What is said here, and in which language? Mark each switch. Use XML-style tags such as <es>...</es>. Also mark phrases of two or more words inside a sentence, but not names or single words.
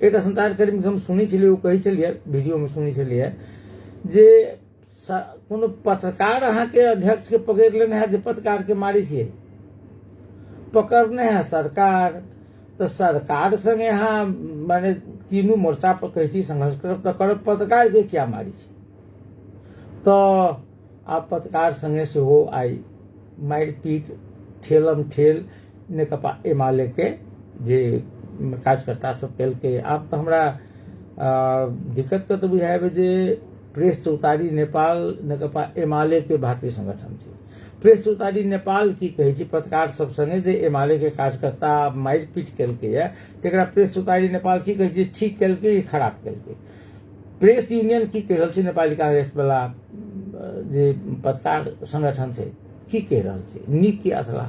<mai>एक संचारकर्मी हम सुनै छलियै, ओ कहै छलियै वीडियो में सुनै छलियै जे कोनो पत्रकार अहाँ के अध्यक्ष के पकड़ लेने है जे पत्रकार के मारी छियै, पकड़ने है सरकार, तो सरकार संगे यहाँ माने तीनों मोर्चा पर कहै छी संघर्ष करब तो करब, पत्रकार के क्या मारी छै। तो आप पत्रकार संगे से हो आई मारपीट ठेलम ठेल नेकपा एमाले के जे कार्यकर्ता सब केलकै। आब तो हमरा दिक्कत के तो बुझाबे जे प्रेस चौतारी नेपाल नेकपा एमाले के भारतीय संगठन छै। प्रेस चौतारी नेपाल की कहै छै पत्रकार सब संगे जे एमाले के कार्यकर्ता मारपीट केलकै है तेकरा प्रेस चौतारी नेपाल की कहै छै ठीक केलकै या खराब केलकै। प्रेस यूनियन की कह रहल छै नेपाली कांग्रेस वाला जे पत्रकार संगठन छै की कह रहल छै नीक की असला।</mai>